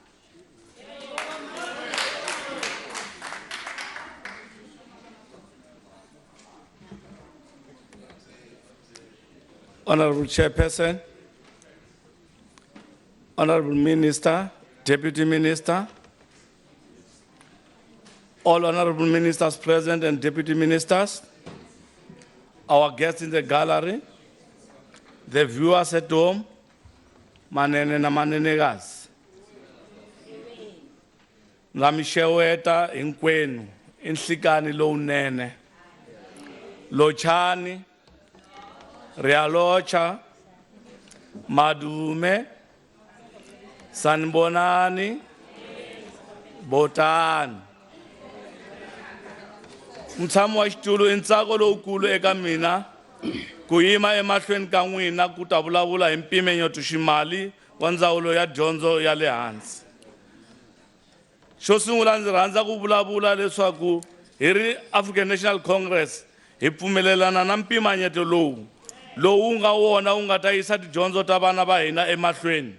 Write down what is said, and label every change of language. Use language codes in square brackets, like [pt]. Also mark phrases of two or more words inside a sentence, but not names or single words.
[en] Honorable Chairperson, Honorable Minister, Deputy Minister, all Honorable Ministers present and Deputy Ministers, our guests in the gallery, the viewers at home, [ts] manene na manenegas. Namisheweta inkwenu, inhlikani lo unene, lochani, Realocha, Madume, Sanbonani, Botan. Mtsamu wa xitulu I ntsako lowukulu eka mina ku yima emahlweni ka n'wina ku ta vulavula hi mpimanyeto ximali wa ndzawulo ya dyondzo ya le hansi. Xo sungula ndzi rhandza ku vulavula leswaku hi ri African National Congress hi pfumelelana na mpimanyeto lowu nga wona wu nga ta yisa tidyondzo ta vana va hina emahlweni.